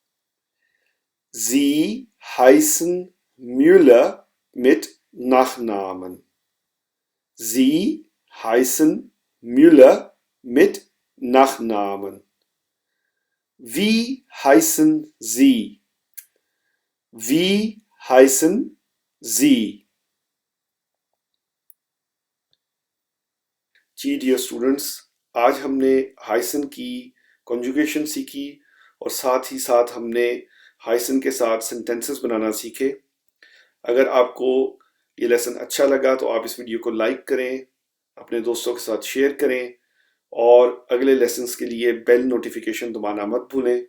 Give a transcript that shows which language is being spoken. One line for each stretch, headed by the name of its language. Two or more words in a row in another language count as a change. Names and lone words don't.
German: Sie heißen Müller mit Nachnamen. Sie heißen Müller mit Nachnamen. Wie heißen Sie? Wie heißen Sie?
Hindi: जी
English: dear students,
Hindi: आज हमने हाइसन की कॉन्जुगेशन सीखी और साथ ही साथ हमने हाइसन के साथ सेंटेंसेस बनाना सीखे। अगर आपको ये लेसन अच्छा लगा तो आप इस वीडियो को लाइक करें, अपने दोस्तों के साथ शेयर करें और अगले लेसन्स के लिए
English: bell notification
Hindi: दबाना मत भूलें।